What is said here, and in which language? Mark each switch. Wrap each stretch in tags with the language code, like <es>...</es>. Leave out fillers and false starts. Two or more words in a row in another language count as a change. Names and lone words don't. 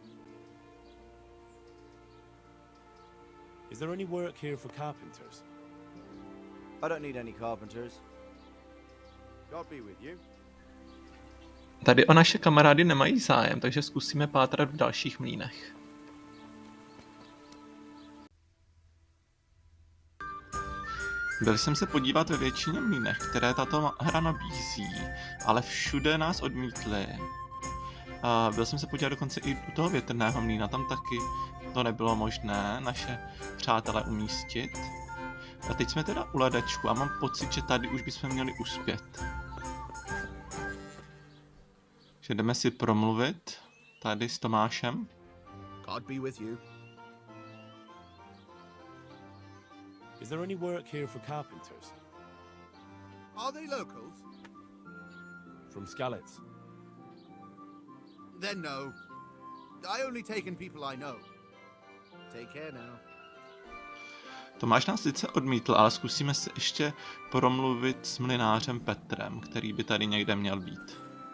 <en>Is there any work here for carpenters? I don't need any carpenters. God be with you.</en> <cs>Tady o naše kamarády nemají zájem, takže zkusíme pátrat v dalších mlýnech. Byl jsem se podívat ve většině mlýnech, které tato hra nabízí, ale všude nás odmítli. Byl jsem se podívat dokonce i u toho větrného mlýna, tam taky to nebylo možné naše přátelé umístit. A teď jsme teda u ledečku a mám pocit, že tady už bychom měli uspět. Že jdeme si promluvit tady s Tomášem.</cs> <en>God be with you. Is there any work here for carpenters? Are they locals? From Skalitz. Then no. I only take in people I know. Take care now.</en> <cs>Tomáš nás sice odmítl, ale zkusíme si ještě promluvit s mlynářem Petrem, který by tady někde měl být.</cs>